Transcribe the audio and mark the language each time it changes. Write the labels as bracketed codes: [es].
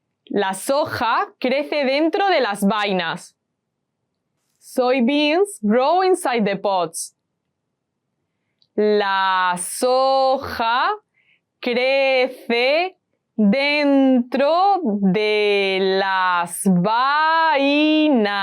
[es] La soja crece dentro de las vainas. [en] Soybeans grow inside the pods. [es] La soja crece dentro de las vainas.